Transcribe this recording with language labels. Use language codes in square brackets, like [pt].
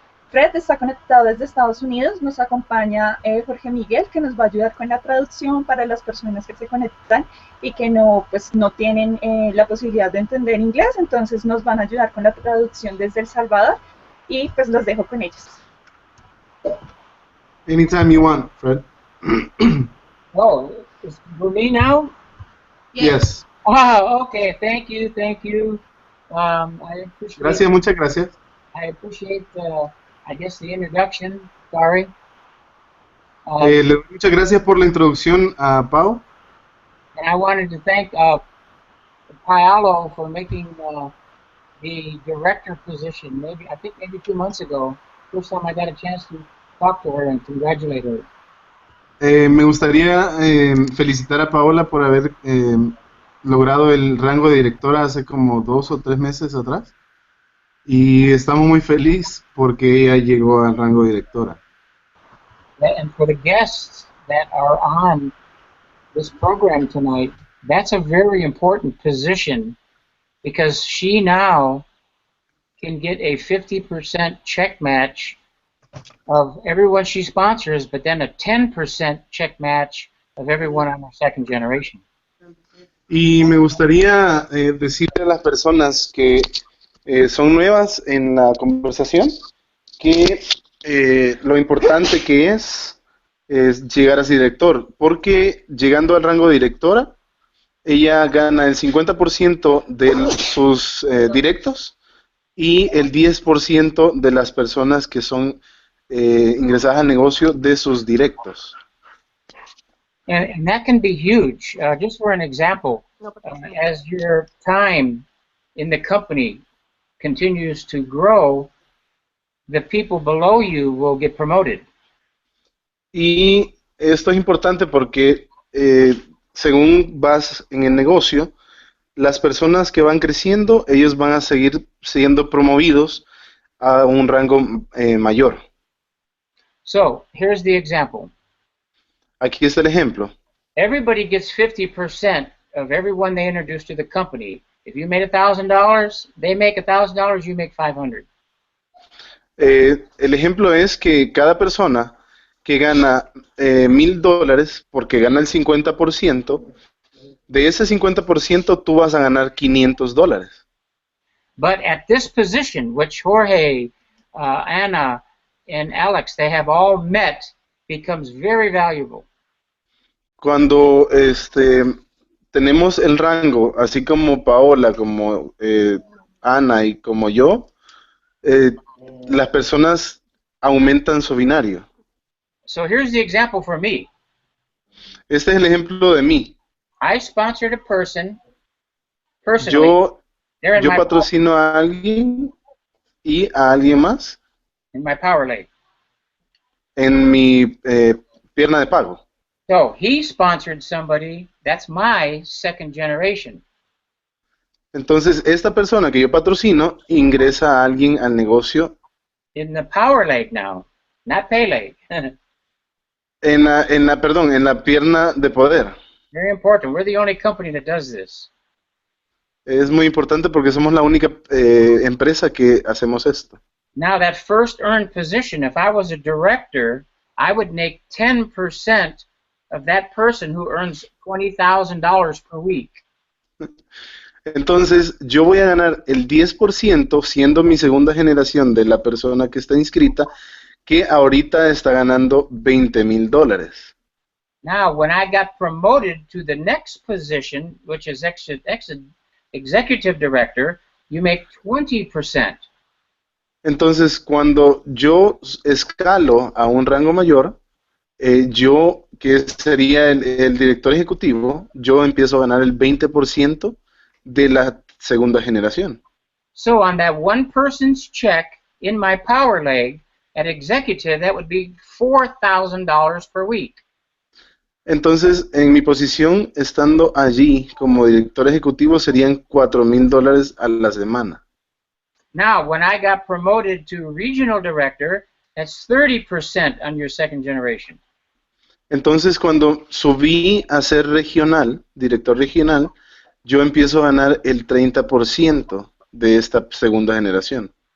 [es] Fred está conectado desde Estados Unidos, nos acompaña Jorge Miguel, que nos va a ayudar con la traducción para las personas que se conectan y que no, pues, no tienen la posibilidad de entender inglés, entonces nos van a ayudar con la traducción desde El Salvador y pues los dejo con ellos. [en] Anytime you want, Fred. Oh, it's for me now? Yes. Oh, okay. Thank you, thank you. I appreciate [es] Gracias, muchas gracias. [en] I appreciate I guess the introduction. Sorry. Um, [es] Le doy muchas gracias por la introducción a Pau. [en] and I wanted to thank Paolo for making the director position. I think maybe 2 months ago. First time I got a chance to talk to her and congratulate her. [es] Me gustaría felicitar a Paola por haber logrado el rango de directora hace como 2 o 3 meses atrás. Y estamos muy felices porque ella llegó al rango de directora. [en] And for the guests that are on this program tonight, that's a very important position because she now can get a 50% check match of everyone she sponsors, but then a 10% check match of everyone on her second generation. [es] Y me gustaría decirle a las personas que son nuevas en la conversación que lo importante que es llegar a ser director, porque llegando al rango de directora, ella gana el 50% de sus directos y el 10% de las personas que son ingresadas al negocio de sus directos. [en] And that can be huge. Just for an example, as your time in the company continues to grow, the people below you will get promoted. [es] Y esto es importante porque según vas en el negocio, las personas que van creciendo, ellos van a seguir siendo promovidos a un rango mayor. [en] So here's the example. [es] Aquí está el ejemplo. [en] Everybody gets 50% of everyone they introduce to the company. If you made $1,000, they make $1,000, you make 500. [es] El ejemplo es que cada persona que gana $1,000 porque gana el 50%, de ese 50% tú vas a ganar $500. [en] But at this position, which Jorge, Ana, and Alex, they have all met, becomes very valuable. [es] Cuando tenemos el rango, así como Paola, como Ana y como yo, las personas aumentan su binario. [en] So here's the example for me. [es] Este es el ejemplo de mí. [en] I sponsored a person personally. [es] Yo patrocino a alguien y a alguien más [en] in my power leg. [es] En mi pierna de pago. [en] So he sponsored somebody, that's my second generation. [es] Entonces, esta persona que yo patrocino ingresa a alguien al negocio. [en] In the power leg now, not pay leg. [es] en la pierna de poder. [en] Very important. We're the only company that does this. [es] Es muy importante porque somos la única empresa que hacemos esto. [en] Now that first earned position, if I was a director, I would make 10% of that person who earns $20,000 per week. [es] Entonces, yo voy a ganar el 10% siendo mi segunda generación de la persona que está inscrita, que ahorita está ganando $20,000. [en] Now, when I got promoted to the next position, which is executive director, you make 20%. [es] Entonces, cuando yo escalo a un rango mayor, yo, que sería el director ejecutivo, yo empiezo a ganar el 20% de la segunda generación. [en] So on that one person's check in my power leg at executive, that would be $4,000 per week. [es] Entonces, en mi posición, estando allí como director ejecutivo, serían $4,000 a la semana. [en] Now, when I got promoted to regional director, that's 30% on your second generation. [es] Entonces, cuando subí a ser regional, director regional, yo empiezo a ganar el 30% de esta segunda generación.